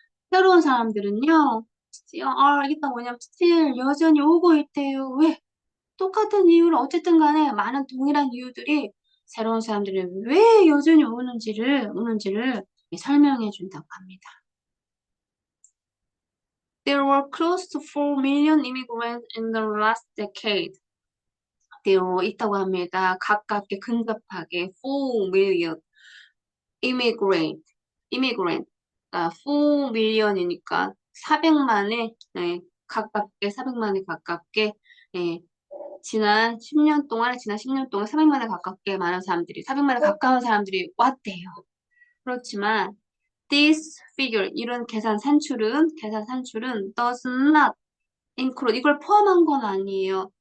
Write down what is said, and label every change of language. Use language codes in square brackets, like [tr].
[ko] 새로운 사람들은요, 이게 뭐냐면 still, 여전히 오고 있대요. 왜? 똑같은 이유로 어쨌든 간에 많은 동일한 이유들이 새로운 사람들이 왜 여전히 오는지를 설명해 준다고 합니다. [en] There were close to 4 million immigrants in the last decade. [ko] There 있다고 합니다. 근접하게 [en] 4 million immigrant. [ko] 4 밀리언이니까 400만에 가깝게 400만에 가깝게 예, 지난 10년 동안 400만에 가깝게 많은 사람들이 400만에 가까운 사람들이 왔대요. 그렇지만 [en] this figure [ko] 이런 계산 산출은 [en] does not include [ko] 이걸 포함한 건 아니에요.